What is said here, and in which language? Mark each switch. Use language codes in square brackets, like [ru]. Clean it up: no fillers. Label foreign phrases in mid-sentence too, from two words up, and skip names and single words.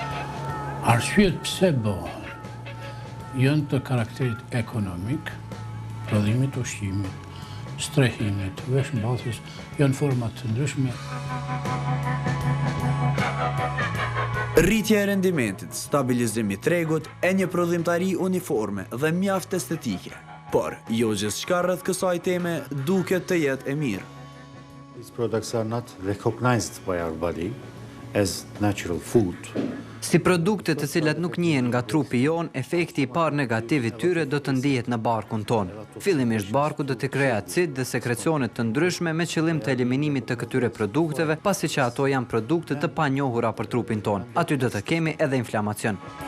[sq] Arsyet pse bëhen, janë të karakterit ekonomik, prodhimit ushqimit, strehimit, veshmbathjes, janë format të ndryshme. Rritja e rendimentit, stabilizimi i tregut, e një prodhimtari uniforme dhe mjaft estetike. Por, jo gjithçka rreth kësaj teme duket të jetë e mirë. [en] These products are not recognized by our body as natural food. [sq] Si produkte të cilat nuk njihen nga trupi jon, efekti i parë negativ i tyre do të ndihet në barkun ton. Fillimisht barku do të krejë acid dhe sekrecione të ndryshme me qëllim të eliminimit të këtyre produkteve, pasi që ato janë produkte të panjohura për trupin ton. Aty do të kemi edhe inflamacion.